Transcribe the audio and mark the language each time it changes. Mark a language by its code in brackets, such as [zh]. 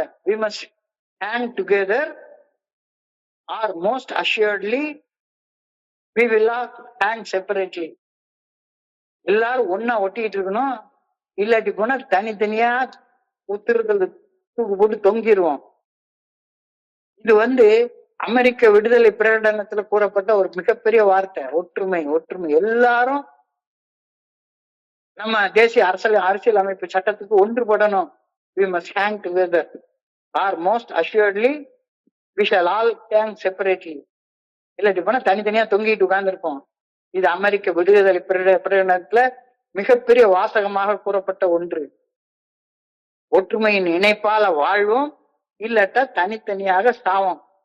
[en] we must hang together or most assuredly we will not hang separately. [ta] எல்லாரும் ஒன்னா ஒட்டிட்டு இருக்கணும். இல்லாட்டி போனா தனித்தனியா உத்திரத்துல தூக்கு போட்டு தொங்கிடுவோம். இது அமெரிக்க விடுதலை பிரகடனத்துல கூறப்பட்ட ஒரு மிகப்பெரிய வார்த்தை. ஒற்றுமை. எல்லாரும் நம்ம தேசிய அரசியல் அமைப்பு சட்டத்துக்கு ஒன்றுபடணும். [en] we must hang together or most assuredly we shall all hang separately. [ta] இல்லாட்டி போனா தனித்தனியா தொங்கிட்டு உட்கார்ந்துருப்போம். இது அமெரிக்க விடுதலை பிரகடனத்துல மிகப்பெரிய வாசகமாக கூறப்பட்ட ஒன்று. ஒற்றுமையின் இணைப்பால வாழ்வோம், இல்லட்டா தனித்தனியாக சாவோம்.